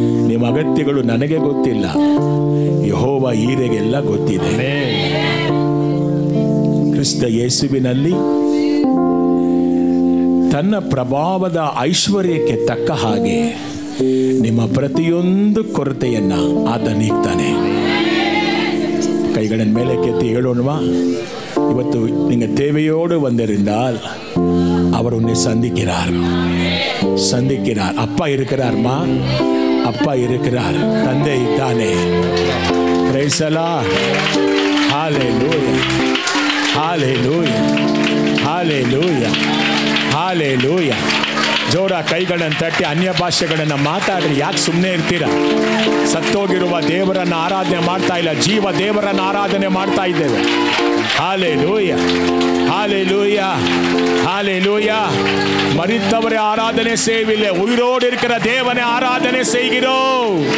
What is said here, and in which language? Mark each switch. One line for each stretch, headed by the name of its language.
Kannada: ನಿಮ್ಮ ಅಗತ್ಯಗಳು ನನಗೆ ಗೊತ್ತಿಲ್ಲ, ಯೆಹೋವ ಈರೆಗೆಲ್ಲ ಗೊತ್ತಿದೆ. ಕ್ರಿಸ್ತ ಯೇಸುವಿನಲ್ಲಿ ತನ್ನ ಪ್ರಭಾವದ ಐಶ್ವರ್ಯಕ್ಕೆ ತಕ್ಕ ಹಾಗೆ ನಿಮ್ಮ ಪ್ರತಿಯೊಂದು ಕೊರತೆಯನ್ನ ಆತ ನೀಗ್ತಾನೆ. ಕೈಗಳನ್ನು ಮೇಲೆ ಕೆತ್ತಿ ಹೇಳೋಣವಾ? ಇವತ್ತು
Tamil: நீங்க தேவையோடு வந்திருந்தால் அவர் உன்னை சந்திக்கிறார். அப்பா இருக்கிறார்மா, அப்பா இருக்கிறார், தந்தை தானே.
English: Praise the Lord. Hallelujah. Hallelujah. Hallelujah. Hallelujah.
Kannada: ಜೋರ ಕೈಗಳನ್ನು ತಟ್ಟಿ ಅನ್ಯ ಭಾಷೆಗಳನ್ನು ಮಾತಾಡ್ರಿ. ಯಾಕೆ ಸುಮ್ಮನೆ ಇರ್ತೀರಾ? ಸತ್ತೋಗಿರುವ ದೇವರನ್ನು ಆರಾಧನೆ ಮಾಡ್ತಾ ಇಲ್ಲ, ಜೀವ ದೇವರನ್ನು ಆರಾಧನೆ ಮಾಡ್ತಾ ಇದ್ದೇವೆ. ஹalleluya ஹalleluya ஹalleluya.
Tamil: மரித்தவரை ஆராதனை செய்யவில்லை, உயிரோடு இருக்கிற தேவனை ஆராதனை செய்கிறோம்.